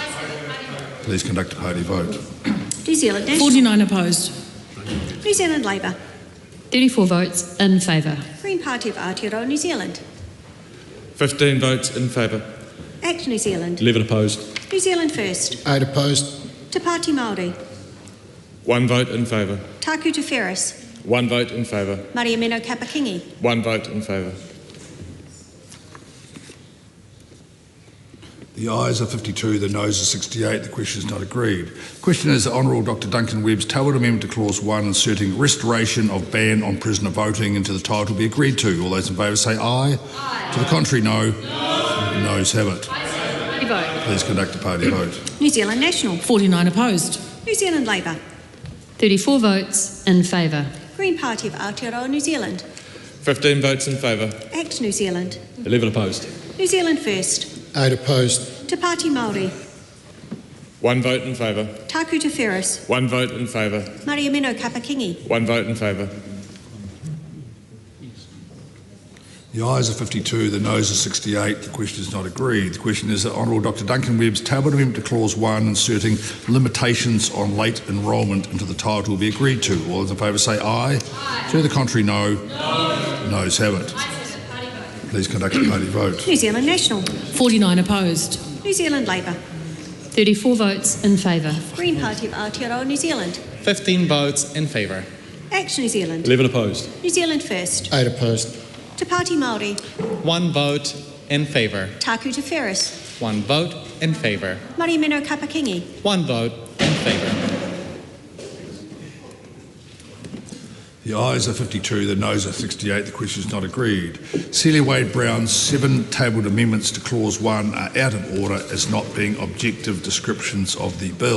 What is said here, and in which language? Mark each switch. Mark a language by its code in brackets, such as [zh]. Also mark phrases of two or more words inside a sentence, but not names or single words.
[en] Please conduct a party vote. New Zealand National. 49 opposed. New Zealand Labour. 34 votes in favour. Green Party of Aotearoa, New Zealand. 15 votes in favour. Act New Zealand. 11 opposed. New Zealand First. 8 opposed. Te Pāti Māori. 1 vote in favour. Taku Te Whereas. 1 vote in favour. Mariameno Kapakingi. 1 vote in favour. The ayes are 52, the noes are 68. The question is not agreed. The question is the Honourable Dr Duncan Webb's tabled amendment to Clause 1 inserting restoration of ban on prisoner voting into the title be agreed to. All those in favour say aye. Aye. To the contrary, no. The noes have it. Please conduct a party vote. New Zealand National. 49 opposed. New Zealand Labour. 34 votes in favour. Green Party of Aotearoa, New Zealand. 15 votes in favour. Act New Zealand. 11 opposed. New Zealand First. 8 opposed. Te Pāti Māori. 1 vote in favour. Taku Te Whereas. 1 vote in favour. Mariameno Kapakingi. 1 vote in favour. The ayes are 52, the noes are 68. The question is not agreed. The question is the Honourable Dr Duncan Webb's tabled amendment to Clause 1 inserting limitations on late enrolment into the title be agreed to. All those in favour say aye. Aye. To the contrary, no. No. Noes have it. Please conduct a party vote. New Zealand National. 49 opposed. New Zealand Labour. 34 votes in favour. Green Party of Aotearoa, New Zealand. 15 votes in favour. Act New Zealand. 11 opposed. New Zealand First. 8 opposed. Te Pāti Māori. 1 vote in favour. Taku Te Whereas. 1 vote in favour. Mariameno Kapakingi. 1 vote in favour. The ayes are 52, the noes are 68. The question is not agreed. Celia Wade-Brown's 7 tabled amendments to Clause 1 are out of order as not being objective descriptions of the bill.